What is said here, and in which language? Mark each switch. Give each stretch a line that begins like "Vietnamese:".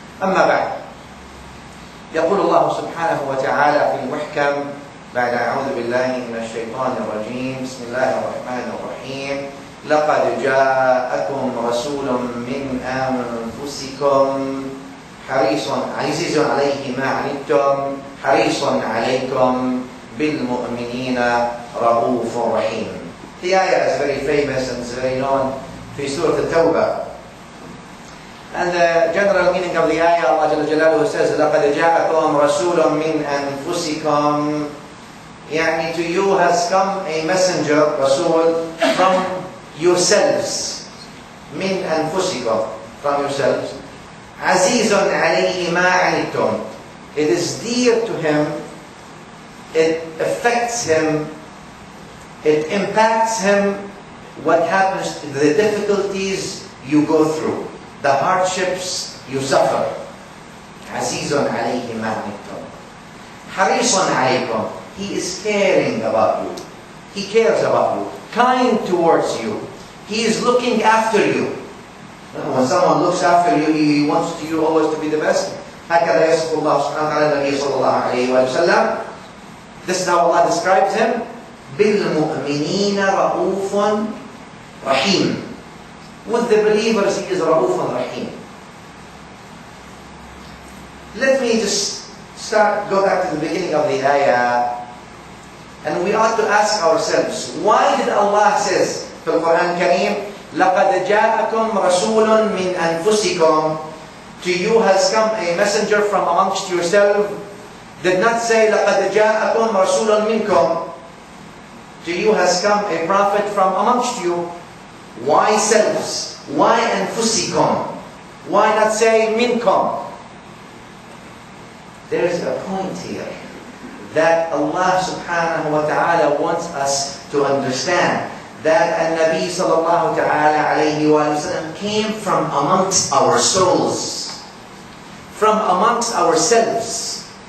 Arabic: أما بعد، يقول الله سبحانه وتعالى في المحكم بعد أعوذ بالله من الشيطان الرجيم: بسم الله الرحمن الرحيم. لقد جاءكم رسول من أنفسكم حريص عزيز عليه ما عنتم حريص عليكم بالمؤمنين رؤوف رحيم.
English: The ayah is very famous and is very known
Arabic: في سورة
English: Taubah. And the general meaning of the ayah, Allah Jalla Jalaluhu says,
Arabic: لَقَدْ جَاءَكُمْ رَسُولٌ مِّنْ أَنفُسِكُمْ.
English: يعني to you has come a messenger, Rasul, from yourselves.
Arabic: مِّنْ أَنفُسِكُمْ,
English: from yourselves.
Arabic: عَزِيزٌ عَلَيْهِ مَا عَنِتُّمْ.
English: It is dear to him, it affects him, it impacts him what happens, the difficulties you go through, the hardships you suffer.
Arabic: عَزِيزٌ عَلَيْهِ مَا عَنِتُّمْ حَرِيصٌ عَلَيْكُمْ.
English: He is caring about you. He cares about you, kind towards you. He is looking after you. When someone looks after you, he wants you always to be the best.
Arabic: هكذا يصف الله سبحانه وتعالى النبي صلى الله عليه وسلم.
English: This is how Allah describes him:
Arabic: بِالْمُؤْمِنِينَ رَؤُوفٌ رَحِيمٌ.
English: With the believers, he is
Arabic: رَؤُوفٌ رَحِيمٌ.
English: Let me just go back to the beginning of the ayah. And we ought to ask ourselves, why did Allah says
Arabic: في القرآن الكريم لَقَدْ جَاءَكُمْ رَسُولٌ مِّنْ أَنفُسِكُمْ.
English: To you has come a messenger from amongst yourself. Did not say
Arabic: لَقَدْ جَاءَكُمْ رَسُولٌ مِّنْكُمْ.
English: To you has come a prophet from amongst you. Why selves? Why أنفسكم? Why not say مِنْكُمْ? There is a point here that Allah subhanahu wa ta'ala wants us to understand, that An-Nabi sallallahu ta'ala alayhi wa sallam came from amongst our souls, from amongst ourselves.